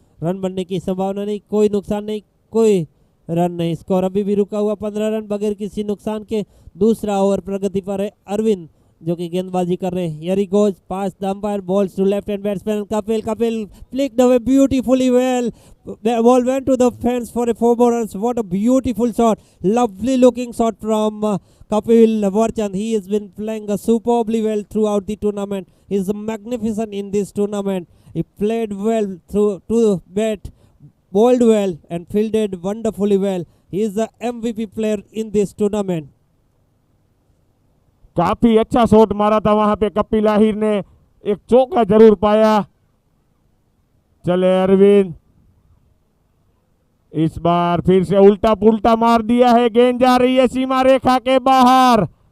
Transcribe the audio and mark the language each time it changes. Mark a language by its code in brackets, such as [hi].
[hi] Run बनने की संभावना नहीं, कोई नुकसान नहीं, कोई रन नहीं। स्कोर अभी भी रुका हुआ 15 रन बगैर किसी नुकसान के। दूसरा ओवर प्रगति पर है अरविंद, जो कि गेंदबाजी कर रहे हैं। [en] यरी goes past the umpire, bowls to left hand batsman Kapil flicked away beautifully well. The ball went to the fence for a 4 more runs. What a beautiful shot, lovely looking shot from Kapil Varchand. He has been playing superbly well throughout the tournament. He is magnificent in this tournament. He played well through to the bat, bowled well and fielded wonderfully well. He is the MVP player in this tournament. [hi] काफी अच्छा shot मारा था वहां पे कपिल आहिर ने, एक चौका जरूर पाया। चले अरविंद, इस बार फिर से उल्टा पुल्टा मार दिया है, गेंद जा रही है सीमा रेखा के बाहर।